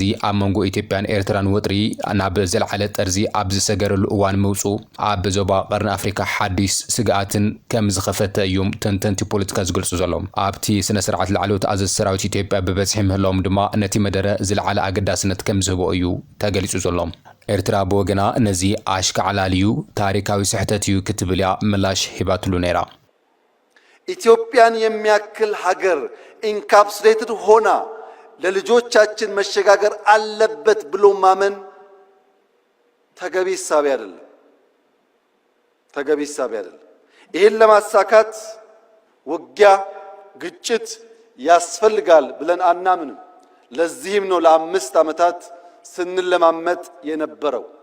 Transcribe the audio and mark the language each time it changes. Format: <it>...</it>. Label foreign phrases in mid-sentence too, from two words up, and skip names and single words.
<ti>ኣብ መንጎ ኢትዮጵያን ኤርትራን ወጥሪ ናብ ዝለዓለ ጠርዚ ኣብ ዝሰገረሉ እዋን ምውፁ ኣብ ዞባ ቀርኒ ኣፍሪካ ሓዲስ ስግኣትን ከም ዝኸፈተ እዮም ተንተንቲ ፖለቲካ ዝገልጹ ዘሎም ኣብቲ ስነ ስርዓት ላዕለዎት ኣዘዝ ሰራዊት ኢትዮጵያ በበዝሒ ምህላዎም ድማ ነቲ መደረ ዝለዓለ ኣገዳስነት ከም ዝህቦ እዩ ተገሊጹ ዘሎም ኤርትራ ብወገና ነዚ ኣሽከዓላልዩ ታሪካዊ ስሕተት እዩ ክትብል እያ ምላሽ ሂባትሉ ነይራ</ti> <am>ኢትዮጵያን የሚያክል ሀገር ኢንካፕሱሌትድ ሆና ለልጆቻችን መሸጋገር አለበት ብሎ ማመን ተገቢ ሐሳብ አይደለም ይሄን ለማሳካት ውጊያ ግጭት ያስፈልጋል ብለን አናምንም ለዚህም ነው ለአምስት ዓመታት ስንለማመጥ የነበረው</am>